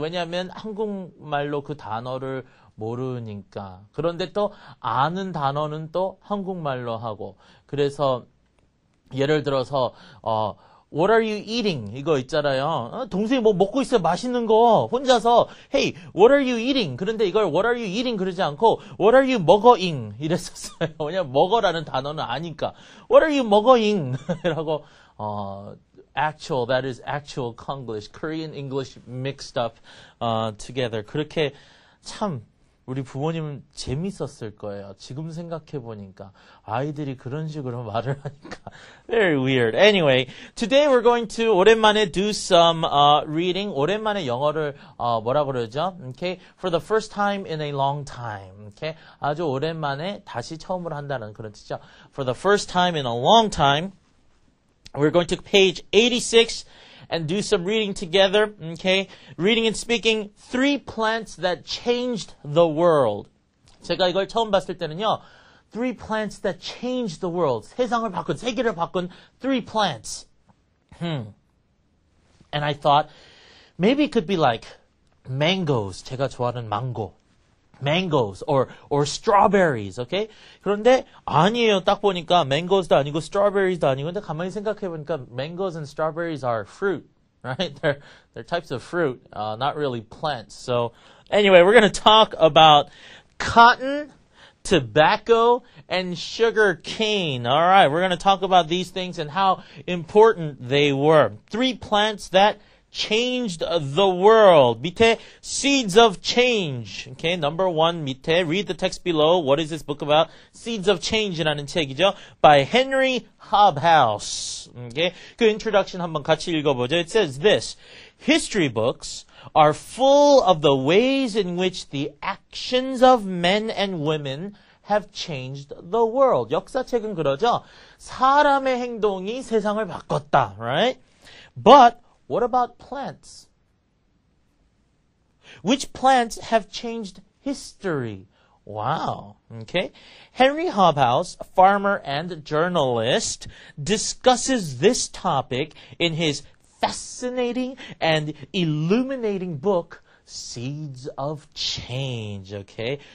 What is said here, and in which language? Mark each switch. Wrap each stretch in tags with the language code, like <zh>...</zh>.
<ko>왜냐하면 한국말로 그 단어를 모르니까. 그런데 또 아는 단어는 또 한국말로 하고. 그래서 예를 들어서</ko> <en>What are you eating?</en> <ko>이거 있잖아요. 동생이 뭐 먹고 있어요. 맛있는 거. 혼자서</ko> <en>Hey, what are you eating?</en> <ko>그런데 이걸</ko> <en>What are you eating?</en> <ko>그러지 않고</ko> <en>What are you</en> <ko>먹어잉? 이랬었어요. 왜냐면 먹어라는 단어는 아니까.</ko> <en>What are you</en> <ko>먹어잉? 라고</ko> <en>that is actual Konglish, Korean English mixed up together.</en> <ko>그렇게 참 우리 부모님은 재밌었을 거예요. 지금 생각해 보니까 아이들이 그런 식으로 말을 하니까</ko> <en>very weird. Anyway, today we're going to</en> <ko>오랜만에</ko> <en>do some reading.</en> <ko>오랜만에 영어를 뭐라 그러죠?</ko> <en>Okay, for the first time in a long time.</en> <ko>Okay, 아주 오랜만에 다시 처음으로 한다는 그런 뜻이죠.</ko> <en>For the first time in a long time, we're going to page 86. And do some reading together, okay? Reading and speaking, 3 plants that changed the world.</en> <ko>제가 이걸 처음 봤을 때는요,</ko> <en>3 plants that changed the world.</en> <ko>세상을 바꾼, 세계를 바꾼</ko> <en>3 plants. And I thought, maybe it could be like mangoes.</en> <ko>제가 좋아하는 망고.</ko> <en>Mangoes or strawberries, okay?</en> <ko>그런데 아니에요. 딱 보니까 mangoes도 아니고 strawberries도 아니고 근데 가만히 생각해 보니까</ko> <en>mangoes and strawberries are fruit, right? They're types of fruit, not really plants. So anyway, we're going to talk about cotton, tobacco, and sugar cane. All right, we're going to talk about these things and how important they were. 3 plants that changed the world.</en> <ko>밑에</ko> <en>Seeds of Change. Okay, number 1 밑에 read the text below. What is this book about?</en> <ko>Seeds of Change라는 책이죠.</ko> <en>By Henry Hobhouse.</en> <ko>Okay, 그 introduction 한번 같이 읽어보죠.</ko> <en>It says this. History books are full of the ways in which the actions of men and women have changed the world.</en> <ko>역사책은 그러죠. 사람의 행동이 세상을 바꿨다.</ko> <en>Right? But what about plants? Which plants have changed history? Wow. Okay. Henry Hobhouse, farmer and journalist, discusses this topic in his fascinating and illuminating book, Seeds of Change. Okay.</en>